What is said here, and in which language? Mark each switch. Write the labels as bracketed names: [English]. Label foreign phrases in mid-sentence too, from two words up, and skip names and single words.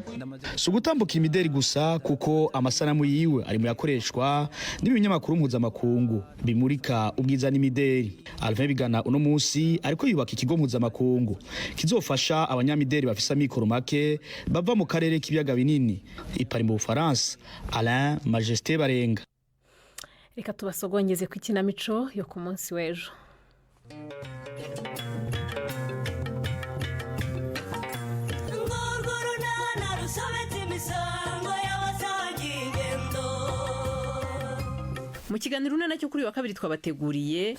[Rundi] So gutambukira imideli gusa kuko amasanamu yiwe ari mu yakoreshwa n'ibinyamakuru mpuzamakungu bimurika ubwiza n'imideli. Alvin Bigana uno munsi ariko yubaka ikigo mpuzamakungu kizofasha abanyamideli bafisa mikoro make bava mu karere k'ibiyaga binini ipari mu Bufaransa. Alain Majesté Barenga. [Kinyarwanda] Reka tubasogongeze ku ikinamico yo ku munsi w'ejo. Mu kiganiro nacyo kuri wa kabiri twabateguriye